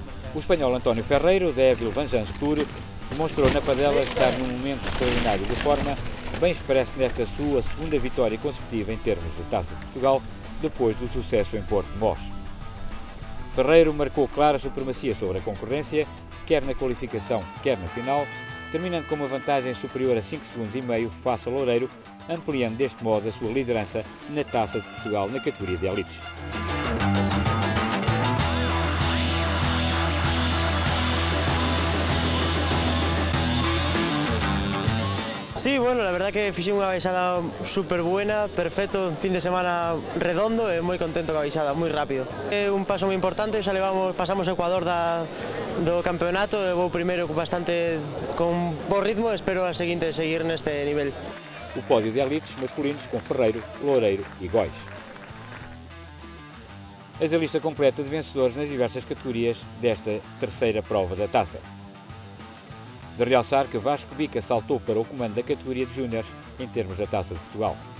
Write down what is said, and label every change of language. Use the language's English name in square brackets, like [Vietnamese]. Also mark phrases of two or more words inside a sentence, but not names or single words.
[Portuguese] O espanhol António Ferreiro, da Evil Vengeance Tour, demonstrou na Padela estar num momento extraordinário de forma, bem expresso nesta sua 2ª vitória consecutiva em termos de Taça de Portugal, depois do sucesso em Porto de Mós. Ferreiro marcou clara supremacia sobre a concorrência, quer na qualificação, quer na final, terminando com uma vantagem superior a 5,5 segundos face ao Loureiro, ampliando deste modo a sua liderança na Taça de Portugal na categoria de elites. [Spanish] Sí, bueno, la verdad que [Galician] fixe unha baixada [Spanish] super buena, perfecto, un fin de semana redondo [Galician] e moi contento coa baixada, moi rápido. É un paso moi importante, xa pasamos o Ecuador do campeonato e vou primeiro con bo ritmo e espero a seguinte seguir neste nivel. [Portuguese] O pódio de elites masculinos com Ferreiro, Loureiro e Góis. Eis a lista completa de vencedores nas diversas categorias desta 3ª prova da taça. De realçar que Vasco Bica saltou para o comando da categoria de júniores em termos da Taça de Portugal.